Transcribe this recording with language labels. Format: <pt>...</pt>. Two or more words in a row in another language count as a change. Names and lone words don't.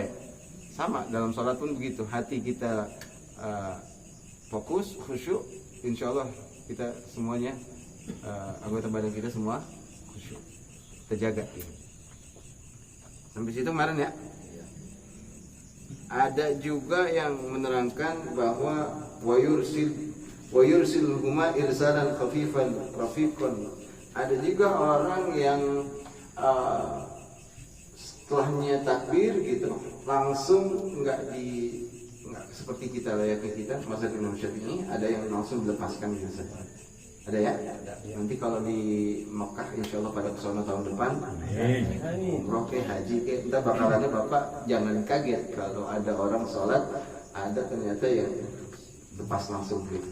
<id>Sama dalam sholat pun begitu, hati kita fokus, khusyuk,</id> <ar>إن شاء الله</ar> <id>kita semuanya anggota badan kita semua khusyuk, terjaga gitu. Sampai situ kemarin ya. Ada juga yang menerangkan bahwa</id> <ar>ويرسلهما إرسالا خفيفا رفيقا.</ar> <id>Ada juga orang yang setelahnya takbir gitu langsung nggak seperti kita layaknya kita mazhab Imam Syafi'i, ada yang langsung dilepaskan biasa. Ada ya? Nanti kalau di Mekah</id> <ar>إن شاء الله</ar> <id>pada kesana tahun depan, umroh ke haji ke, kita bakalannya Bapak jangan kaget kalau ada orang sholat ada ternyata yang lepas langsung gitu.</id>